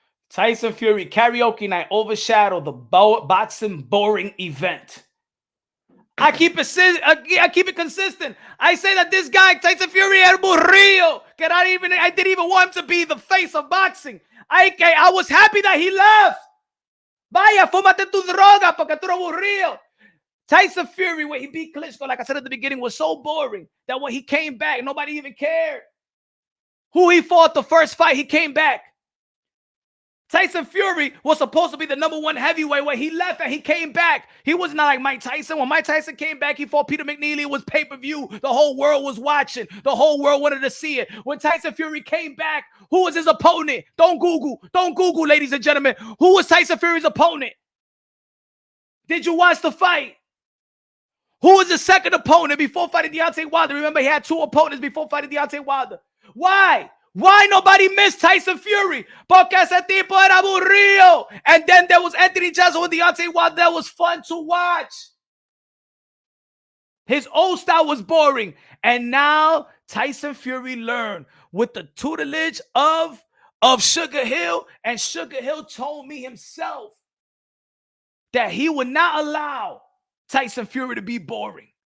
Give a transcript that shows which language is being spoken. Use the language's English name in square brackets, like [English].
[English] Tyson Fury karaoke night overshadowed the boxing boring event. I keep it consistent. I say that this guy, Tyson Fury, [Spanish] era aburrido. [English] I didn't even want him to be the face of boxing. I was happy that he left. [Spanish] Vaya, fúmate tu droga porque tú eres aburrido. [English] Tyson Fury, when he beat Klitschko, like I said at the beginning, was so boring that when he came back, nobody even cared. Who he fought the first fight, he came back. Tyson Fury was supposed to be the #1 heavyweight. When he left and he came back, he was not like Mike Tyson. When Mike Tyson came back, he fought Peter McNeely. It was pay-per-view. The whole world was watching. The whole world wanted to see it. When Tyson Fury came back, who was his opponent? Don't Google. Don't Google, ladies and gentlemen. Who was Tyson Fury's opponent? Did you watch the fight? Who was the second opponent before fighting Deontay Wilder? Remember, he had 2 opponents before fighting Deontay Wilder. Why? Why nobody missed Tyson Fury? [Spanish] Porque ese tipo era aburrido. [English] And then there was Anthony Joshua with Deontay Wilder. That was fun to watch. His old style was boring. And now Tyson Fury learned with the tutelage of Sugar Hill. And Sugar Hill told me himself that he would not allow Tyson Fury to be boring.